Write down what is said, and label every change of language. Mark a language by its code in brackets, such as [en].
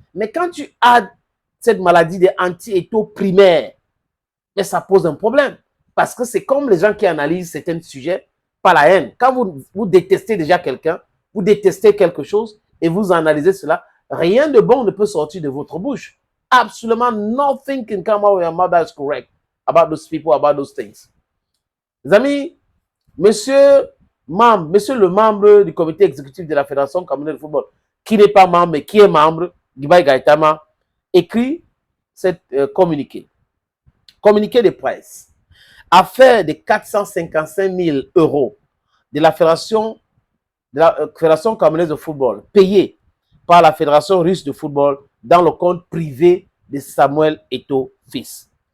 [fr] Mais quand tu as cette maladie de anti-Eto'o primaire, mais ça pose un problème. Parce que c'est comme les gens qui analysent certains sujets par la haine. Quand vous détestez déjà quelqu'un, vous détestez quelque chose et vous analysez cela, rien de bon ne peut sortir de votre bouche. Absolument [en] nothing can come out of your mouth that is correct about those people, about those things. [fr] Les amis, monsieur le membre du comité exécutif de la Fédération camerounaise de football, qui n'est pas membre, mais qui est membre, Guibaï Gaëtama, écrit cette communiqué de presse. Affaire de 455 000 € de la Fédération camerounaise de football, payée par la Fédération russe de football dans le compte privé de Samuel Eto'o-Fils.